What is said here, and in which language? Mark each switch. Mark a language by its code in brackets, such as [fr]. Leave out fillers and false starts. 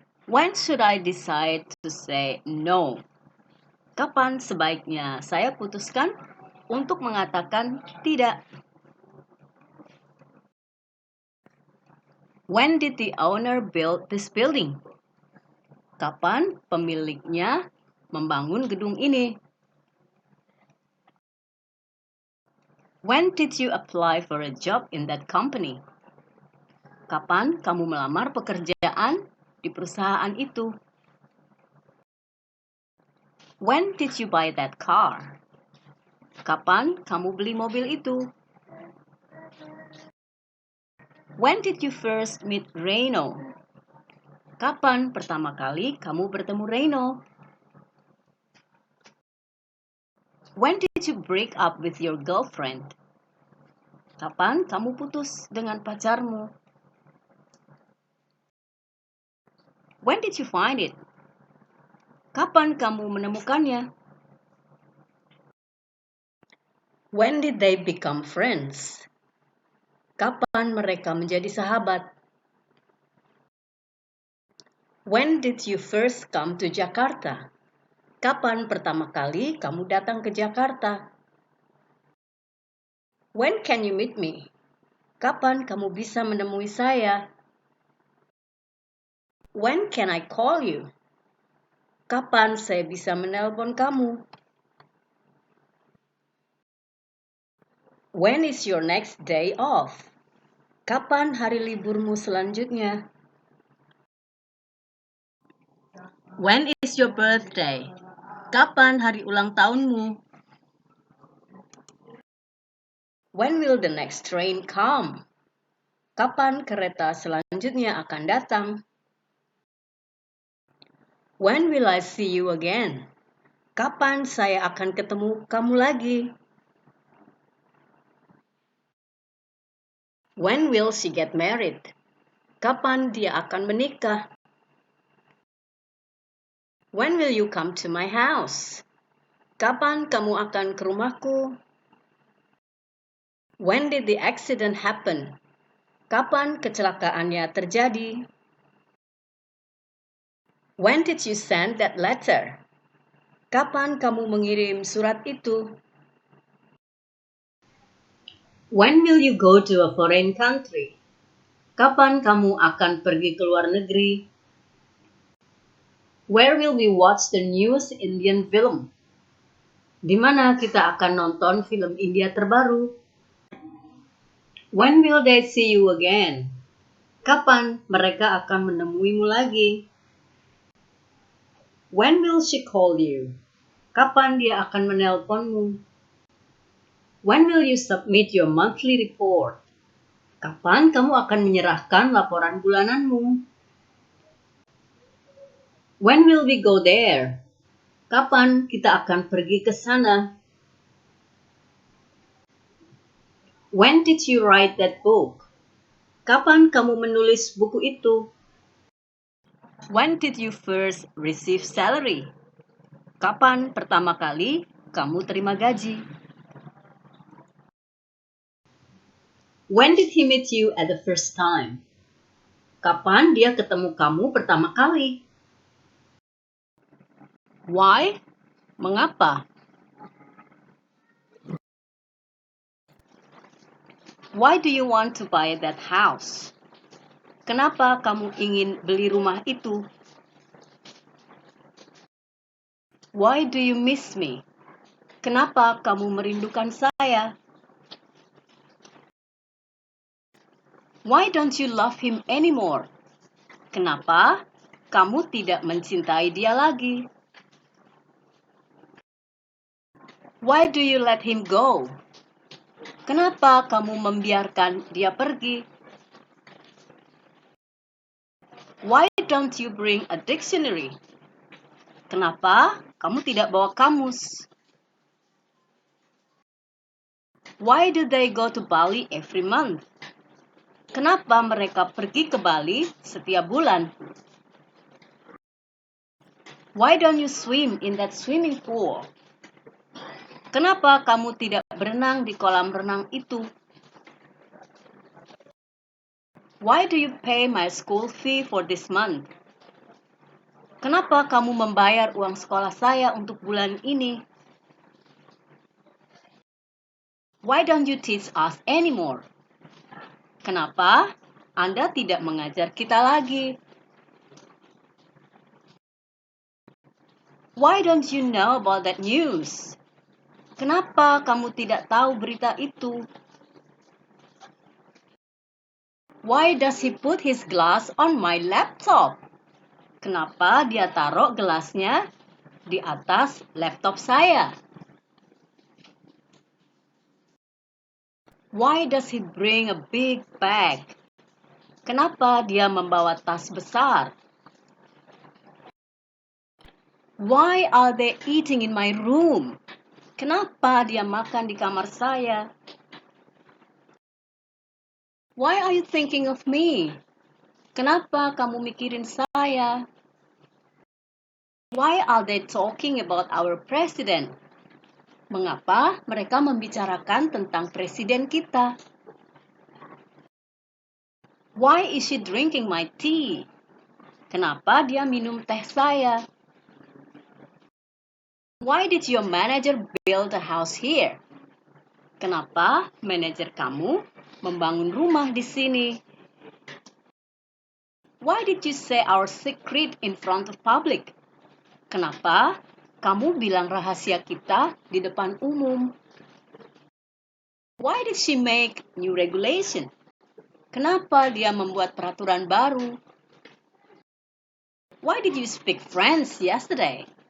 [en] When should I decide to say no? [id] Kapan sebaiknya saya putuskan untuk mengatakan tidak? [en] When did the owner build this building? [id] Kapan pemiliknya membangun gedung ini? [en] When did you apply for a job in that company? [id] Kapan kamu melamar pekerjaan di perusahaan itu? [en] When did you buy that car? [id] Kapan kamu beli mobil itu? [en] When did you first meet Reino? [id] Kapan pertama kali kamu bertemu Reino? [en] When did you break up with your girlfriend? [id] Kapan kamu putus dengan pacarmu? [en] When did you find it? [id] Kapan kamu menemukannya? [en] When did they become friends? [id] Kapan mereka menjadi sahabat? [en] When did you first come to Jakarta? [id] Kapan pertama kali kamu datang ke Jakarta? [en] When can you meet me? [id] Kapan kamu bisa menemui saya? [en] When can I call you? [id] Kapan saya bisa menelpon kamu? [en] When is your next day off? [id] Kapan hari liburmu selanjutnya? [en] When is your birthday? [id] Kapan hari ulang tahunmu? [en] When will the next train come? [id] Kapan kereta selanjutnya akan datang? [en] When will I see you again? [id] Kapan saya akan ketemu kamu lagi? [en] When will she get married? [id] Kapan dia akan menikah? [en] When will you come to my house? [id] Kapan kamu akan ke rumahku? [en] When did the accident happen? [id] Kapan kecelakaannya terjadi? [en] When did you send that letter? [id] Kapan kamu mengirim surat itu? [en] When will you go to a foreign country? [id] Kapan kamu akan pergi ke luar negeri? [en] Where will we watch the newest Indian film? [id] Di mana kita akan nonton film India terbaru? [en] When will they see you again? [id] Kapan mereka akan menemuimu lagi? [en] When will she call you? [id] Kapan dia akan menelponmu? [en] When will you submit your monthly report? [id] Kapan kamu akan menyerahkan laporan bulananmu? [en] When will we go there? [id] Kapan kita akan pergi ke sana? [en] When did you write that book? [id] Kapan kamu menulis buku itu? [en] When did you first receive salary? [id] Kapan pertama kali kamu terima gaji? [en] When did he meet you at the first time? [id] Kapan dia ketemu kamu pertama kali? [en] Why? [id] Mengapa? [en] Why do you want to buy that house? [id] Kenapa kamu ingin beli rumah itu? [en] Why do you miss me? [id] Kenapa kamu merindukan saya? [en] Why don't you love him anymore? [id] Kenapa kamu tidak mencintai dia lagi? [en] Why do you let him go? [id] Kenapa kamu membiarkan dia pergi? [en] Why don't you bring a dictionary? [id] Kenapa kamu tidak bawa kamus? [en] Why do they go to Bali every month? [id] Kenapa mereka pergi ke Bali setiap bulan? [en] Why don't you swim in that swimming pool? [id] Kenapa kamu tidak berenang di kolam renang itu? [en] Why do you pay my school fee for this month? [id] Kenapa kamu membayar uang sekolah saya untuk bulan ini? [en] Why don't you teach us anymore? [id] Kenapa Anda tidak mengajar kita lagi? [en] Why don't you know about that news? [id] Kenapa kamu tidak tahu berita itu? [en] Why does he put his glass on my laptop? [id] Kenapa dia taruh gelasnya di atas laptop saya? [en] Why does he bring a big bag? [id] Kenapa dia membawa tas besar? [en] Why are they eating in my room? [id] Kenapa dia makan di kamar saya? [en] Why are you thinking of me? [id] Kenapa kamu mikirin saya? [en] Why are they talking about our president? [id] Mengapa mereka membicarakan tentang presiden kita? [en] Why is she drinking my tea? [id] Kenapa dia minum teh saya? [en] Why did your manager build a house here? [id] Kenapa manajer kamu membangun rumah di sini? [en] Why did you say our secret in front of public? [id] Kenapa kamu bilang rahasia kita di depan umum? [en] Why did she make new regulation? [id] Kenapa dia membuat peraturan baru? [en] Why did you speak French yesterday?